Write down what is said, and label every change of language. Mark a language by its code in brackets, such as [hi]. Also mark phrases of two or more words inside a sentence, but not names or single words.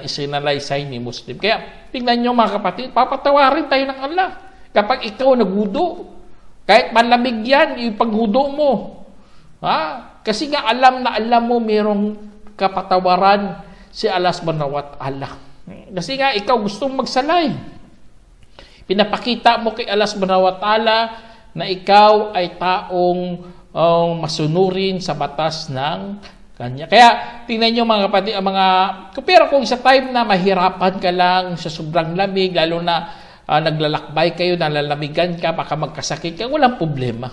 [tl] Isinalaysay ni Muslim. Kaya tingnan nyo, mga kapatid, papatawarin tayo ng Allah. Kapag ikaw naghudo, kahit malamig yan, yung paghudo mo. Kasi nga alam na alam mo mayroong kapatawaran si Allah [ar] سبحانه وتعالى. [tl] Kasi nga ikaw gustong magsalay. Pinapakita mo kay Allah [ar] سبحانه وتعالى [tl] na ikaw ay taong masunurin sa batas ng kanya. Kaya tingnan nyo, mga kapatid, pero kung sa time na mahirapan ka lang sa sobrang lamig, lalo na naglalakbay kayo, nalalamigan ka, baka magkasakit ka, walang problema.